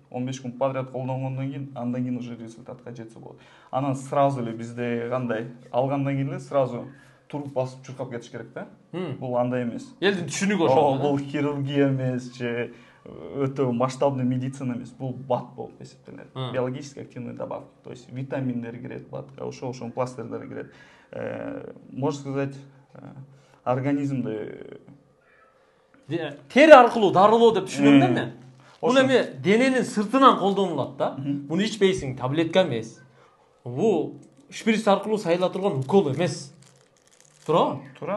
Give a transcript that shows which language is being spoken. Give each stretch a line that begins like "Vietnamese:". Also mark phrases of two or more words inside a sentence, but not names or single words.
Kyrgyz: 15 күн подряд колдонгондон кийин андан кийин уже результатка жетсе болот. Анан сразу эле бизде кандай алгандан кийин эле сразу туруп басып чуркап кетиш керек да. Бул андай эмес. Элдин түшүнүгү ошол. Бул хирургия эмес же өтө масштабный медицина эмес. Бул бат болуп эсептелет.
Russian: Биологически активный добавки. То есть
Kyrgyz: витаминдер кирет батка, ошол пластырлар кирет.
Russian: Можно сказать,
Kyrgyz: организмде тери аркылуу дарылоо деп түшүнөм да мен. Бул эми дененин сыртынан колдонулат да. Муну ичпейсиң, таблетка эмес. Бул шприц аркылуу сайыла турган укол эмес. Туура?